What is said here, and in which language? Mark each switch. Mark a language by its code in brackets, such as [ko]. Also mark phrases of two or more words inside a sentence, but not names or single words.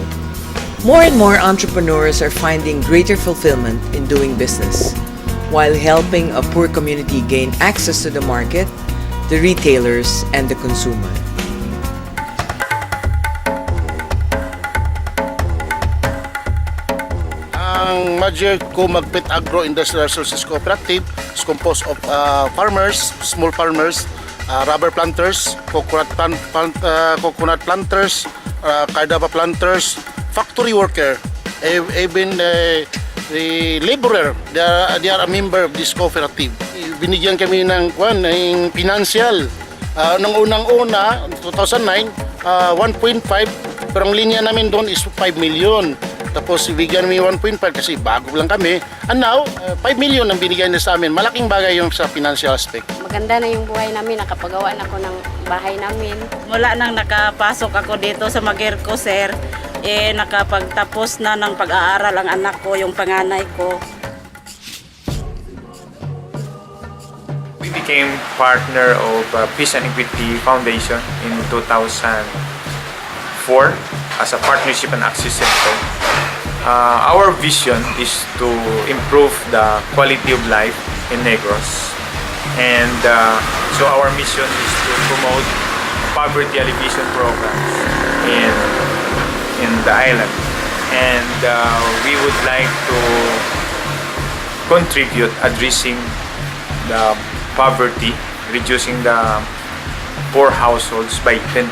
[en] More and more entrepreneurs are finding greater fulfillment in doing business, while helping a poor community gain access to the market, the retailers, and the consumer. Ang Major Magpit Agro-Industrial Resources Cooperative is composed of farmers, small farmers, rubber planters, coconut planters, cardava planters, factory worker, even the laborer. They are a member of this cooperative. [tl] Binigyan kami ng financial. Nung unang-una, 2009, 1.5, pero ang linya namin doon is 5 million. Tapos bigyan namin 1.5 kasi bago lang kami. [en] And now, [tl] 5 million ang binigyan niya sa amin. Malaking bagay yung sa [en] financial aspect. [tl] Maganda na yung buhay namin, nakapagawa na ako ng bahay namin. Mula nang nakapasok ako dito sa Magirco, sir, nakapagtapos na ng pag-aaral ang anak ko, yung panganay ko. [en] We became partner of Peace and Equity Foundation in 2004 as a partnership and access center. Our vision is to improve the quality of life in Negros, and so our mission is to promote poverty alleviation programs in the island, and we would like to contribute addressing the poverty, reducing the poor households by 10,000.